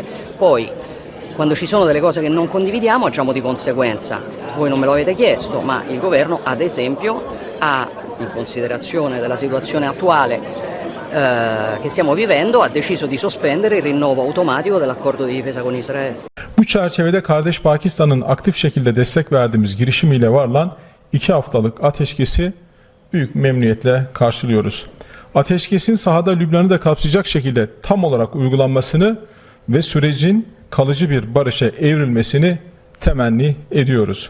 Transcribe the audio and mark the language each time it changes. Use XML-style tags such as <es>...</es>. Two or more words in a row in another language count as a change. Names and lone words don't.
<it>Poi, quando ci sono delle cose che non condividiamo, agiamo di conseguenza. Voi non me lo avete chiesto, ma il governo, ad esempio, in considerazione della situazione attuale che stiamo vivendo, ha deciso di sospendere il rinnovo automatico dell'accordo di difesa con Israele.</it> <tr>Bu çerçevede kardeş Pakistan'ın aktif şekilde destek verdiğimiz girişimiyle varılan 2 haftalık ateşkesi büyük memnuniyetle karşılıyoruz. Ateşkesin sahada Lübnan'ı da kapsayacak şekilde tam olarak uygulanmasını ve sürecin kalıcı bir barışa evrilmesini temenni ediyoruz.</tr>